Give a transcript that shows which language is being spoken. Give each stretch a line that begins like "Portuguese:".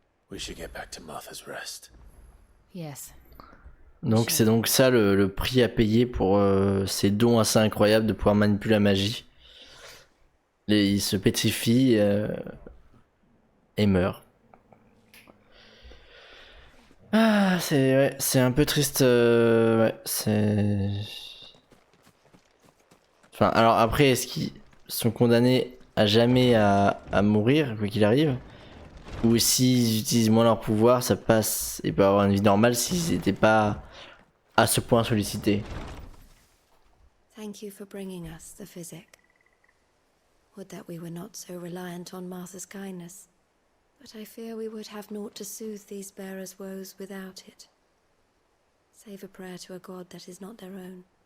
English: We should get back to Martha's Rest. Yes.
French: Donc c'est donc ça le prix à payer pour ces dons assez incroyables de pouvoir manipuler la magie. Il se pétrifie et meurt. Ah, c'est un peu triste. Ouais, c'est. Enfin, alors après, est-ce qu'ils sont condamnés à jamais à mourir, quoi qu'il arrive? Ou s'ils utilisent moins leur pouvoir, ça passe et peuvent avoir une vie normale s'ils n'étaient pas à ce point sollicités.
English: Thank you for bringing us the physic. Would that we were not so reliant on Martha's kindness. But I fear we would have naught to soothe these bearers' woes without it. Save a prayer to a god that is not their own.